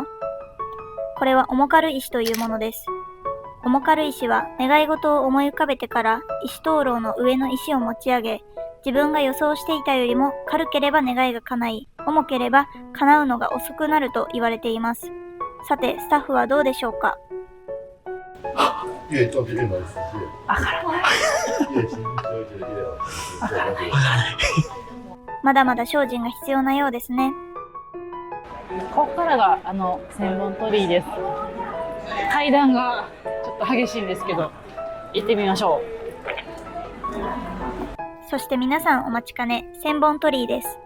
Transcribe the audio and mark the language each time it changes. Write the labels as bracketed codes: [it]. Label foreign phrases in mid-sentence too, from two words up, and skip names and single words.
[ja] これは重軽石というものです。重軽石は願い事を思い浮かべてから石灯籠の上の石を持ち上げ、自分が予想していたよりも軽ければ願いが叶い、重ければ叶うのが遅くなると言われています。さて、スタッフはどうでしょうか？ [zh] 越重就越难实现，越轻就觉得越好实现。 [ja] まだまだ精進が必要なようですね。ここからが千本鳥居です。階段がちょっと激しいんですけど、行ってみましょそして皆さんお待ちかね、千本鳥居です。